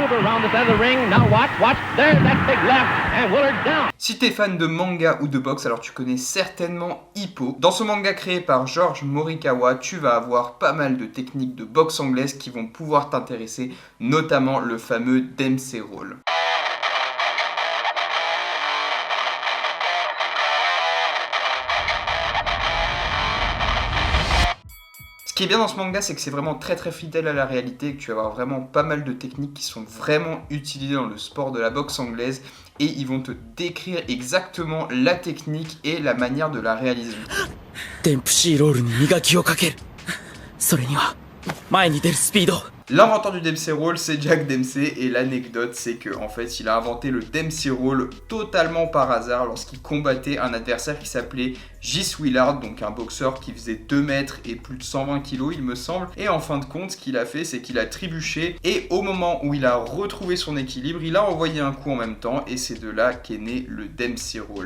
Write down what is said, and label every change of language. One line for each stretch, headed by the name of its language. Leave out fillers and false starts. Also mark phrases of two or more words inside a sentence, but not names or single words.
English: maneuver around the center of the ring. Now watch. There's that big left, and Willard's down.
French: Si t'es fan de manga ou de boxe, alors tu connais certainement Hippo. Dans ce manga créé par George Morikawa, tu vas avoir pas mal de techniques de boxe anglaise qui vont pouvoir t'intéresser, notamment le fameux Dempsey Roll. Ce qui est bien dans ce manga, c'est que c'est vraiment très fidèle à la réalité, que tu vas avoir vraiment pas mal de techniques qui sont vraiment utilisées dans le sport de la boxe anglaise et ils vont te décrire exactement la technique et la manière de la réaliser.
Japanese: Dempsey Roll に磨きをかける。それには前に出るスピード。
French: L'inventeur du Dempsey Roll, c'est Jack Dempsey, et l'anecdote, c'est que en fait, il a inventé le Dempsey Roll totalement par hasard lorsqu'il combattait un adversaire qui s'appelait Gis Willard, donc un boxeur qui faisait 2 mètres et plus de 120 kilos, il me semble. Et en fin de compte, ce qu'il a fait, c'est qu'il a trébuché, et au moment où il a retrouvé son équilibre, il a envoyé un coup en même temps, et c'est de là qu'est né le Dempsey Roll.